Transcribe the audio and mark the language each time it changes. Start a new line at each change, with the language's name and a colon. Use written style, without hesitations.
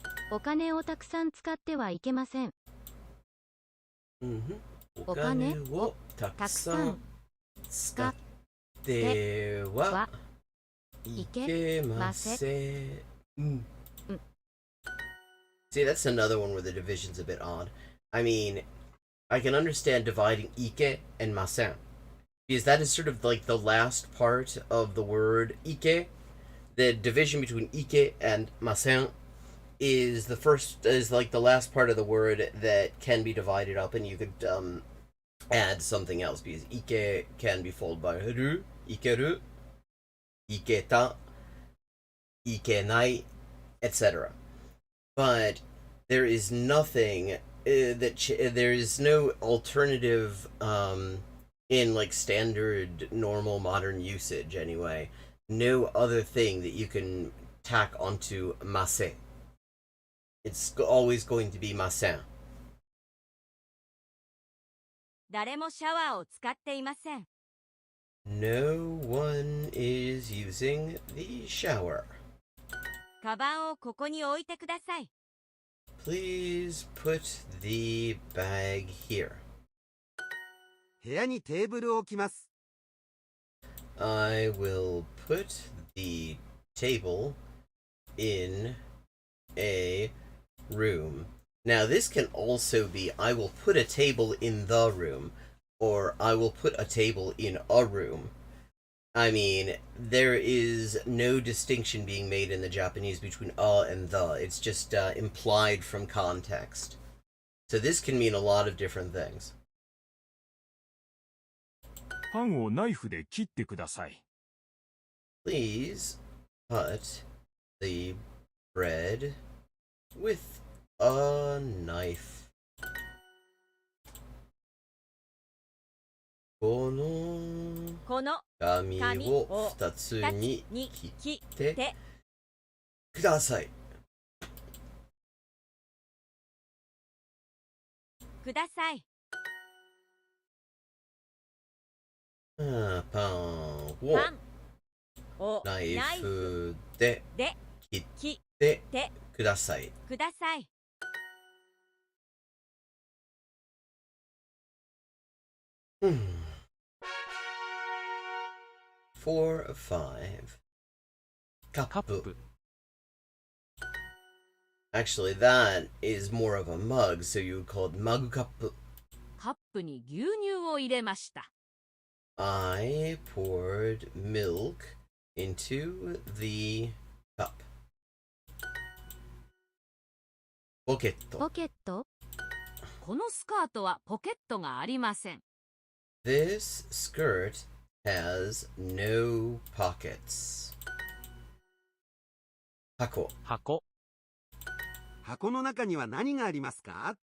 Japanese: お金をたくさん使ってはいけません。お金をたくさん使ってはいけません。
English: See, that's another one where the division's a bit odd. I mean, I can understand dividing ike and masen, because that is sort of like the last part of the word ike. The division between ike and masen is like the last part of the word that can be divided up, and you could add something else, because ike can be followed by ru, ikeru, iketa, ikenai, etc. But there is nothing there is no alternative in like standard normal modern usage anyway. no other thing that you can tack onto mase. It's always going to be masen.
Japanese: 誰もシャワーを使っていません。
English: No one is using the shower.
Japanese: カバンをここに置いてください。
English: Please put the bag here.
Japanese: 部屋にテーブルを置きます。
English: I will put the table in a room. Now this can also be I will put a table in the room, or I will put a table in a room. I mean, there is no distinction being made in the Japanese between and the. It's just implied from context. So this can mean a lot of different things.
Japanese: パンをナイフで切ってください。
English: Please cut the bread with a knife.
Japanese: この紙を2つに切ってください。ください。パンをナイフで切ってください。ください。
English: 4 of 5. カップ. Actually, that is more of a mug, so you would call it mug cup.
Japanese: カップに牛乳を入れました。
English: I poured milk into the cup.
Japanese: ポケット。ポケット？このスカートはポケットがありません。
English: This skirt has no pockets.
Japanese: 箱。箱の中には何がありますか？